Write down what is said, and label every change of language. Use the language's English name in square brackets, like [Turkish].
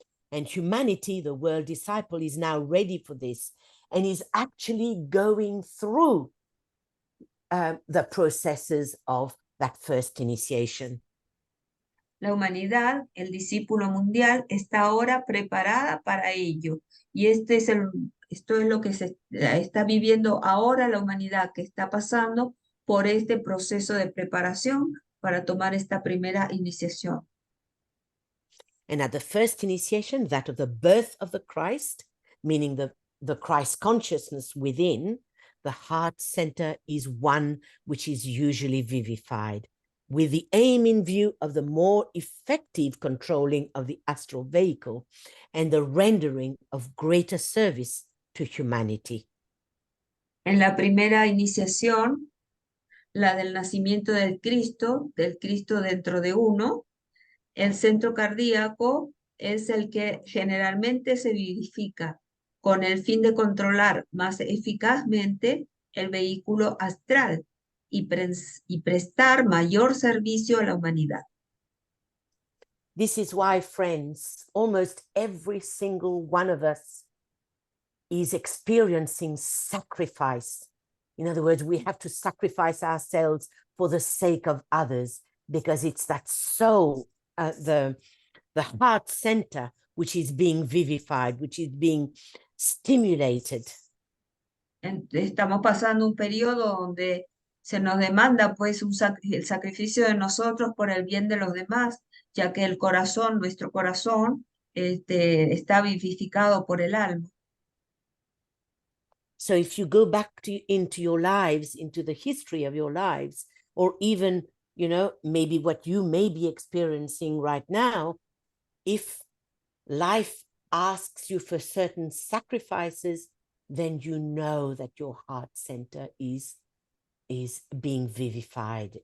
[English] And humanity, the world disciple, is now ready for this and is actually going through the processes of that first initiation. [Spanish] La humanidad, el discípulo mundial, está ahora preparada para ello. Y esto es lo que se está viviendo ahora la humanidad, que está pasando por este proceso de preparación para tomar esta primera iniciación. [English] And at the first initiation, that of the birth of the Christ, meaning the Christ consciousness within, the heart center is one which is usually vivified, with the aim in view of the more effective controlling of the astral vehicle and the rendering of greater service to humanity. [Spanish] En la primera iniciación, la del nacimiento del Cristo dentro de uno, el centro cardíaco es el que generalmente se vivifica con el fin de controlar más eficazmente el vehículo astral y prestar mayor servicio a la humanidad. [English] This is why, friends, almost every single one of us is experiencing sacrifice. In other words, we have to sacrifice ourselves for the sake of others, because it's that soul, the heart center, which is being vivified, which is being stimulated. [Spanish] Estamos pasando un periodo donde se nos demanda pues el sacrificio de nosotros por el bien de los demás, ya que el corazón, nuestro corazón, está vivificado por el alma. [English] So if you go back into your lives, into the history of your lives, or even you know, maybe what you may be experiencing right now, if life asks you for certain sacrifices, then you know that your heart center is being vivified.